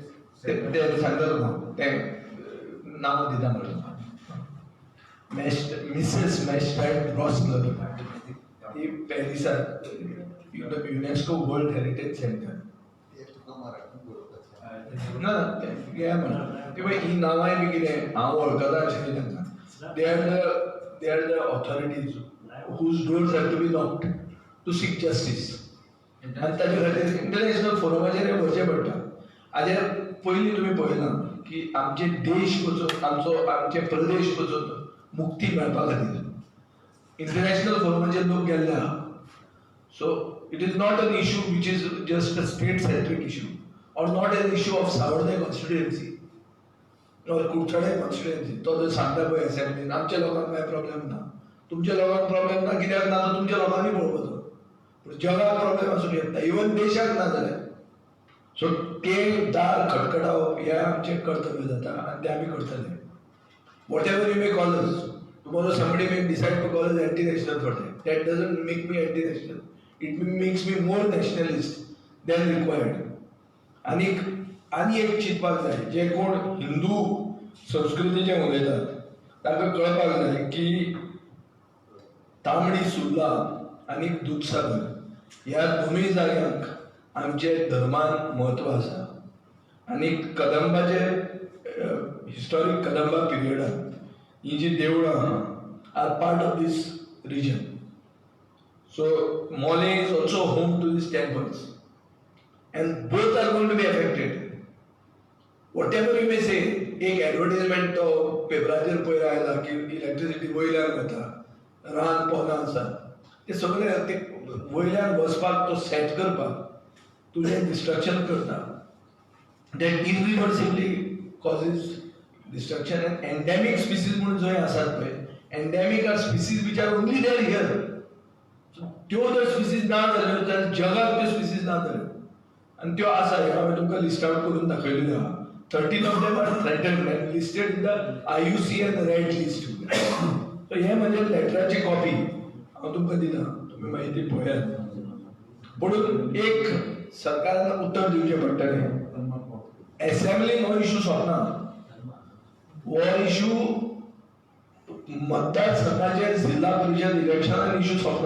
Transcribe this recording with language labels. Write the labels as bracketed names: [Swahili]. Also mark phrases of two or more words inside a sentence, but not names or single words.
[Konkani] ते सांगता तुका तें नांव दिता म्हणून तुका मिसेस मॅस्टॅड ब्रॉस्नर ही पॅरिसांत युनेस्को वर्ल्ड हेरिटेज सेंटर ना हे म्हणून ती मागीर ही नांवांय बी कितें हांव वळखता अशें तांकां [English] They are the authorities whose doors have to be knocked to seek justice [Konkani] आनी ताचे खातीर इंटरनॅशनल फोरमाचेर हें व्हरचें पडटा. हाजेर पयलीं तुमी पळयलां की आमचे देश पसून आमचे प्रदेश पसून मुक्ती मेळपा खातीर इंटरनॅशनल फोरमाचेर लोक गेल्ले आहा. [English] So it is not an issue which is just a state centric issue or not an issue of Savarde constituency or Kurchade constituency. [Konkani] तो जो सांगता पळय असेंब्लीन आमच्या लोकांक काय प्रॉब्लेम ना, तुमच्या लोकांक प्रॉब्लेम ना कित्याक ना तो तुमच्या लोकांनी पळोवपाचो पूण जगाक प्रॉब्लेम आसूंक येता इवन देशाक ना जाल्यार. सो ते दार खटखटावप हें आमचें कर्तव्य जाता आनी तें आमी करतले. [English] Whatever you may call us, tomorrow somebody may decide to call us anti-national for that. That doesn't make me anti-national. It makes me more nationalist than required. [Konkani] आनी एक चिंतपाक जाय जे कोण हिंदू संस्कृतीचें उलयतात तांकां कळपाक जाय की तांबडी सुर्ला आनी दूदसागर ह्या दोनूय जाग्यांक आमचे धर्मान म्हत्व आसा आनी कदंबाचे हिस्टॉरीक कदंबा पिरियडांत ही जी देवळां आहा [English] are part of this region. So Mole is also home to these temples. And both are going to be affected. Whatever you may say, [Konkani] एक एडवर्टाइजमेंट तो पेपराचेर पयर आयला की इलेक्ट्रिसिटी वयल्यान वता, रान पोनां आसा, ते सगळे ते वयल्यान वचपाक तो सेट करपाक तुजें डिस्ट्रक्शन करता. [English] That irreversibly causes destruction and endemic species [Konkani] म्हणून जंय आसात पळय, [English] endemic are species which are only there here. [Konkani] त्यो जर स्पिसीज ना जाल्यो जाल्यार जगाक त्यो स्पिसीज ना जाल्यो आनी त्यो आसा हांवें तुमकां लिस्ट आउट करून दाखयलेल्यो आहा. [English] 13 of them are threatened and listed in the IUCN Red List. [Konkani] सो हे म्हणजे लेटराची कॉपी हांव तुमकां दिता, तुमी मागीर ती पळयात. म्हणून एक सरकारान उत्तर दिवचें पडटलें. एसेंब्लीन हो इशू सोंपना, हो इशू मतदारसंघाचे जिल्हा परिशद इलेक्शनान इशू सोंपना.